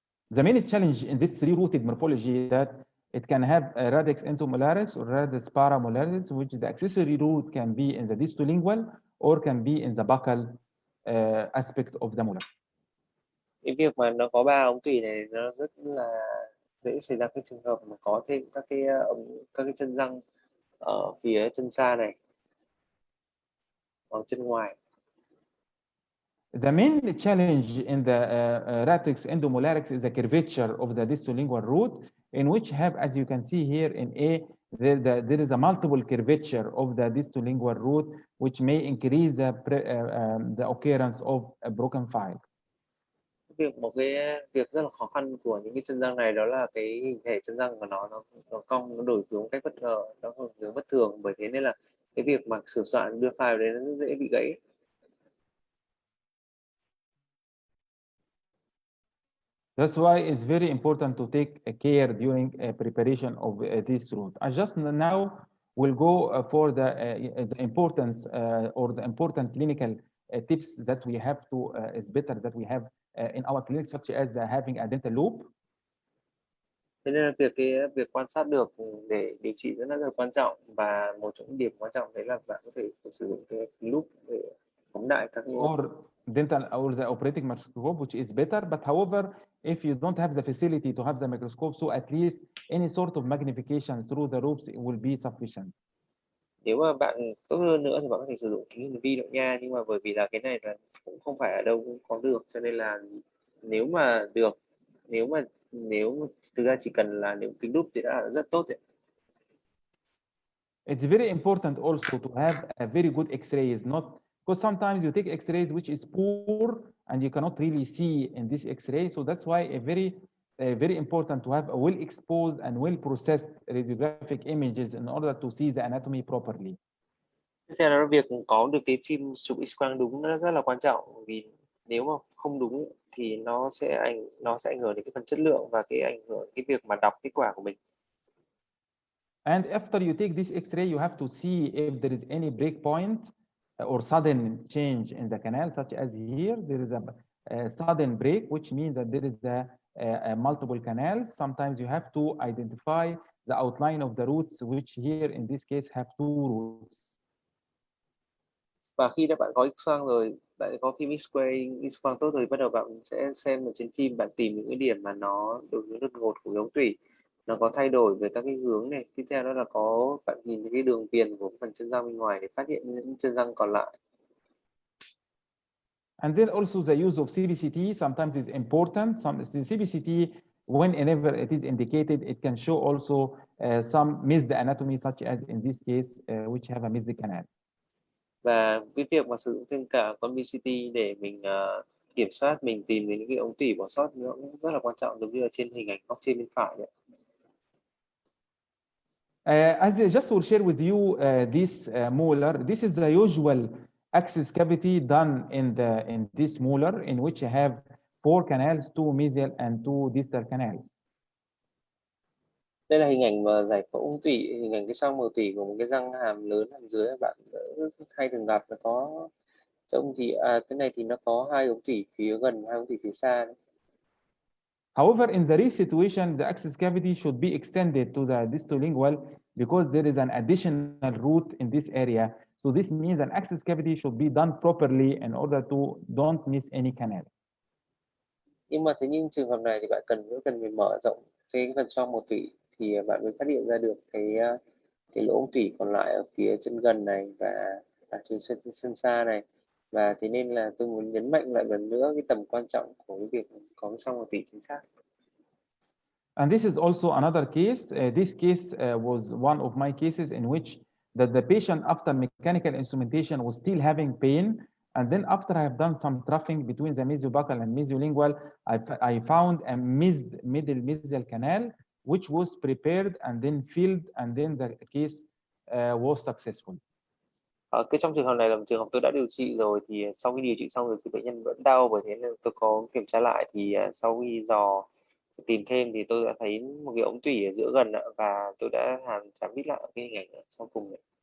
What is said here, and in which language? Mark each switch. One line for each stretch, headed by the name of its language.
English: The main challenge in this three-rooted morphology is that it can have a radix entomolaris or radix paramolaris, which the accessory root can be in the distolingual or can be in the buccal aspect of the molar.
Vietnamese: Cái việc mà nó có 3 ống tủy này nó rất là dễ xảy ra cái trường hợp mà có thêm các cái chân răng ở phía chân xa này hoặc chân ngoài.
English: The main challenge in the radix endomolaris is the curvature of the distolingual root, in which have, as you can see here in A, there is a multiple curvature of the distolingual root, which may increase the occurrence of a broken file.
Vietnamese: Một cái việc rất là khó khăn của những cái chân răng này đó là cái hình thể chân răng của nó cong, nó đổi hướng cách bất ngờ, nó hướng bất thường, bởi thế nên là cái việc mà sửa soạn đưa file đấy nó rất dễ bị gãy.
English: That's why it's very important to take care during preparation of this root. I just now will go for the importance or the important clinical tips that we have to, is better that we have in our clinic, such as having a dental loop.
Vietnamese: Thế nên là việc quan sát được để điều trị rất là quan trọng, và một trong những điểm quan trọng đấy là bạn có thể sử dụng cái loop để phóng đại các
English: or dental or the operating microscope, which is better. But however, if you don't have the facility to have the microscope, so at least any sort of magnification through the loops will be sufficient.
Vietnamese: Nếu mà bạn tốt hơn nữa thì bạn có thể sử dụng kính hiển vi động nha, nhưng mà bởi vì là cái này là cũng không phải ở đâu cũng có được, cho nên là nếu mà được, nếu thực ra chỉ cần là nếu kính đúp thì đã là rất tốt rồi.
English: It's very important also to have a very good X-rays, not because sometimes you take X-rays which is poor and you cannot really see in this X-ray. So that's why very important to have a well-exposed and well-processed radiographic images in order to see the anatomy properly.
Vietnamese: Tiếp theo là việc có được cái phim chụp X-quang đúng nó rất là quan trọng, vì nếu mà không đúng thì nó sẽ ảnh hưởng đến cái phần chất lượng và cái ảnh hưởng cái việc mà đọc kết quả của mình.
English: And after you take this X-ray, you have to see if there is any break point or sudden change in the canal, such as here, there is a sudden break, which means that there is a multiple canals. Sometimes you have to identify the outline of the roots, which here in this case have two roots.
Vietnamese: Và khi đã bạn có X-quang rồi, bạn có phim X-quang tốt rồi, bắt đầu bạn sẽ xem ở trên phim, bạn tìm những cái điểm mà nó đổi hướng đột ngột của ống tủy, nó có thay đổi về các cái hướng này. Tiếp theo đó là bạn nhìn thấy cái đường viền của phần chân răng bên ngoài để phát hiện những chân răng còn lại.
English: And then also the use of CBCT sometimes is important. CBCT, whenever it is indicated, it can show also some missed anatomy, such as in this case, which have a missed canal.
Vietnamese: Và cái việc mà sử dụng thêm cả con BCT để mình kiểm soát, mình tìm đến những cái ống tủy bỏ sót nó cũng rất là quan trọng, giống như là trên hình ảnh góc trên bên phải đấy.
English: As I just will share with you this molar, this is the usual access cavity done in this molar, in which you have 4 canals, 2 mesial and 2 distal canals.
Vietnamese: Đây là hình ảnh mà giải phẫu ống tủy, hình ảnh cái xoang mờ tủy của một cái răng hàm lớn hàm dưới, bạn hay thường gặp. Nó có trông thì cái này thì nó có 2 ống tủy phía gần, 2 ống tủy phía xa đấy.
English: However, in the situation, the access cavity should be extended to the distolingual because there is an additional root in this area. So this means an access cavity should be done properly in order to don't miss any canal.
Vietnamese: Nhưng mà thế nhưng trường hợp này thì bạn cần phải mở rộng cái phần xoang mờ tủy thì bạn mới phát hiện ra được cái lỗ ống tủy còn lại ở phía chân gần này và ở trên chân xa này. Và thế nên là tôi muốn nhấn mạnh lại lần nữa cái tầm quan trọng của cái việc có cái xoang mờ tủy chính xác.
English: And this is also another case. This case was one of my cases in which the patient after mechanical instrumentation was still having pain. And then after I have done some troughing between the mesiobuccal and mesiolingual, I found a missed middle mesial canal, which was prepared and then filled, and then the case was successful.
Vietnamese: Trong trường hợp này là một trường hợp tôi đã điều trị rồi, thì sau khi điều trị xong rồi thì bệnh nhân vẫn đau, bởi thế nên tôi có kiểm tra lại, thì sau khi tìm thêm thì tôi đã thấy một cái ống tủy ở giữa gần, và tôi đã chạm vít lại cái hình ảnh sau cùng này.